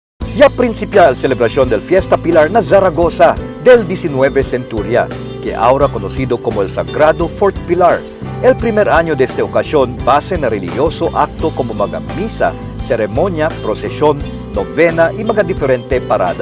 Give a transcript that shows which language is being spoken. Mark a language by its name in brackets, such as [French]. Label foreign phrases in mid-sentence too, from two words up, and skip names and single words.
[Chavacano] Ya principia la celebración del Fiesta Pilar na Zaragoza del 19 Centuria, que ahora conocido como el Sagrado Fort Pilar. El primer año de esta ocasión base na religioso acto como mga misa, seremonia, prosesyon, novena y mga diferente parada.